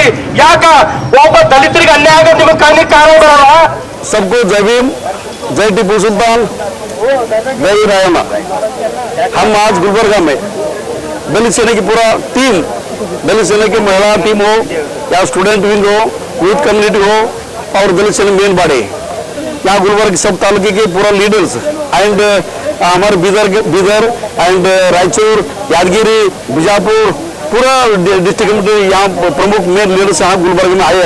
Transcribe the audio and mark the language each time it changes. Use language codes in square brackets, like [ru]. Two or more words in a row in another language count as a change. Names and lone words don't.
[kn] ಯಾಕ ಒಬ್ಬ ದಲಿತರಿಗೆ ಅನ್ಯಾಯ ಆಗೋದು ನಿಮಗೆ ಕಾರಣಕ್ಕೆ ಕಾರಣ ಬರಲ್ಲ. [hi] सबको जय भीम, जय टीपू सुल्तान, जय रायमा। हम आज गुलबर्गा में दलित सेना की पूरा टीम, दलित सेना की महिला टीम हो या [en] student wing [hi] हो, [en] youth community [hi] हो और दलित सेना [en] main body, [hi] यहाँ गुलबर्ग सब तालुके के पूरा [en] leaders and [hi] हमारे बिदर एंड रायचूर, यादगिरी, बीजापुर पूरा [en] district committee [hi] यहाँ प्रमुख [en] main leaders [hi] यहाँ गुलबर्ग में आए।